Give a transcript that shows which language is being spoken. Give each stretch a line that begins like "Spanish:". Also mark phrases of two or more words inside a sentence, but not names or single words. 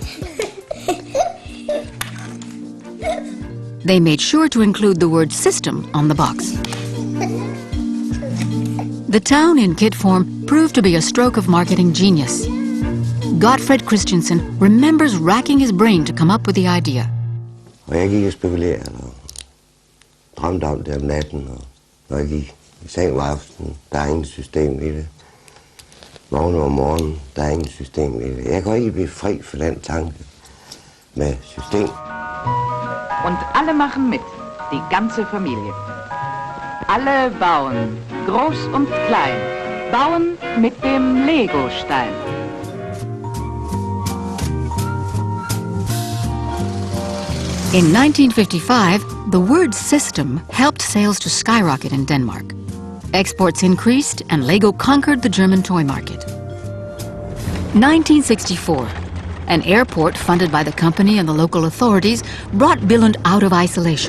English: They made sure to include the word system on the box. The town in kit form proved to be a stroke of marketing genius. Gottfried Christensen remembers racking his brain to come up with the idea.
Danish: Jeg gik og spekulerede og drømte om det om natten, og når jeg gik i seng om aftenen, der er ingen system i det. Vågne om morgenen, der er ingen system i det. Jeg kan ikke blive fri for den tanke med system.
German: Und alle machen mit, die ganze Familie. Alle bauen, groß und klein, bauen mit dem Lego-Stein.
English: In 1955, the word system helped sales to skyrocket in Denmark. Exports increased and LEGO conquered the German toy market. 1964, an airport funded by the company and the local authorities brought Billund out of isolation.